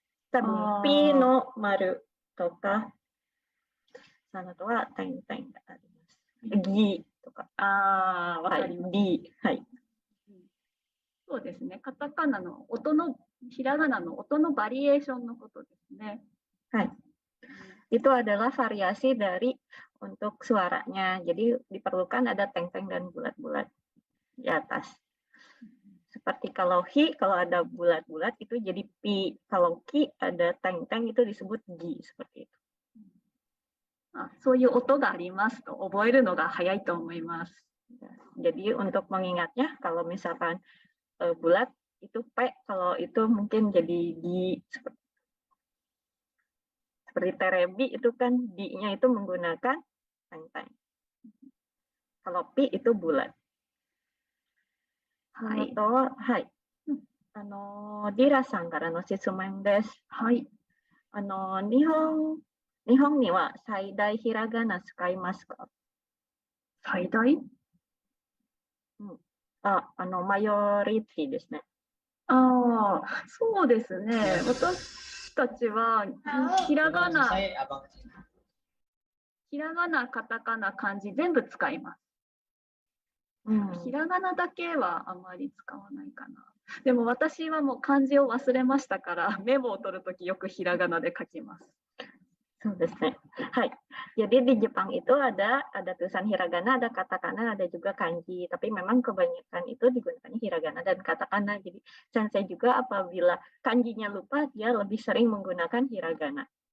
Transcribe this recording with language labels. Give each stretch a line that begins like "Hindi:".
Japanese: 多分 P の丸とか、その後は点があります。ギとか。わかります。 D。 はい。そうですね。カタカナの音のひらがなの音のバリエーションのことですね。はい。
Indonesian: Itu adalah variasi dari untuk suaranya. Jadi diperlukan ada teng-teng dan bulat-bulat di atas. Seperti kalau hi, kalau ada bulat-bulat itu jadi pi. Kalau ki ada teng-teng itu disebut gi, seperti itu. そういう音がありますと覚えるのが早いと思います。 Jadi untuk mengingatnya, kalau misalkan bulat itu P, kalau itu mungkin jadi di seperti terebi itu kan di-nya itu menggunakan teng-teng. Kalau P itu bulat. Hai. Hai.
Japanese: Dira さんからの質問です。はい。日本には最大ひらがな使いますか？最大？マヨリティですね。そうですね。私たちはひらがな、カタカナ、漢字全部使います。ひらがなだけはあまり使わないかな。でも私はもう漢字を忘れましたからメモを取るときよくひらがなで書きます。そうですね。はい。
Indonesian: Jadi di Jepang itu ada tulisan hiragana, ada katakana, ada juga kanji. Tapi memang kebanyakan itu digunakannya hiragana dan katakana. Jadi sensei juga apabila kanjinya lupa, dia lebih sering menggunakan hiragana.